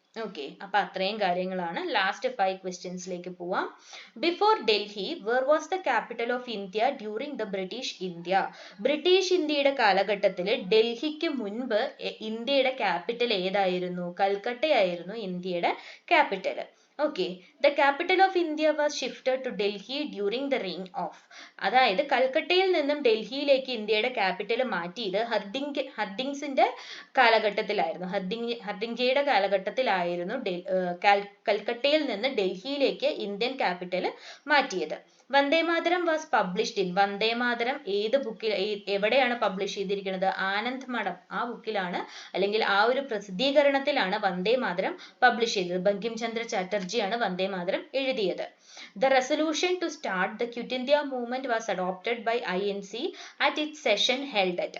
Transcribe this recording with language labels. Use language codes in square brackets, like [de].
[ml] Okay, അപ്പൊ അത്രയും കാര്യങ്ങളാണ്. ലാസ്റ്റ് 5 ക്വസ്റ്റ്യൻസിലേക്ക് പോവാം. [en] Before Delhi where was the capital of India during the British India? [ml] British ഇന്ത്യയുടെ കാലഘട്ടത്തിൽ ഡൽഹിക്ക് മുൻപ് ഇന്ത്യയുടെ ക്യാപിറ്റൽ ഏതായിരുന്നു? കൽക്കട്ടയായിരുന്നു ഇന്ത്യയുടെ capital. [en] Okay, the capital of India was shifted to Delhi during the reign of. [ml] അതായത് കൽക്കട്ടയിൽ നിന്നും ഡൽഹിയിലേക്ക് ഇന്ത്യയുടെ ക്യാപിറ്റൽ മാറ്റിയത് ഹർഡിങ്സിന്റെ കാലഘട്ടത്തിലായിരുന്നു. ഹർഡിങ്ജയുടെ കാലഘട്ടത്തിലായിരുന്നു കൽക്കട്ടയിൽ നിന്ന് ഡൽഹിയിലേക്ക് ഇന്ത്യൻ ക്യാപിറ്റൽ മാറ്റിയത്. Vande Mataram [en] Was published in. [ml] Vande Mataram ഏത് ബുക്കിൽ, എവിടെയാണ് പബ്ലിഷ് ചെയ്തിരിക്കുന്നത്? ആനന്ദ് മഠം, ആ ബുക്കിലാണ് അല്ലെങ്കിൽ ആ ഒരു പ്രസിദ്ധീകരണത്തിലാണ് വന്ദേമാതരം പബ്ലിഷ് ചെയ്തത്. ബങ്കിം ചന്ദ്ര ചാറ്റർജിയാണ് വന്ദേമാതരം എഴുതിയത്. [en] The resolution to start the Quit India movement was adopted by INC at its session held at.